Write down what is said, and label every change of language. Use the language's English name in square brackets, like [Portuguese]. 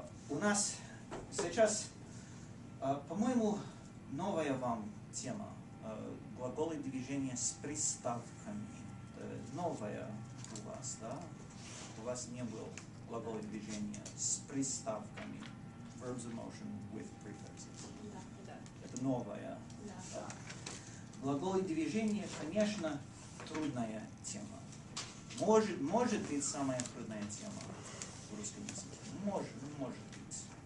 [Russian] У нас сейчас, по-моему, новая вам тема. Глаголы движения с приставками. Новая у вас, да? У вас не было глаголы движения с приставками. [English] Verbs of motion with prefixes. [Russian] Да. Это новая. Да. Глаголы движения, конечно, трудная тема. Может быть, самая трудная тема в русском языке. Может быть.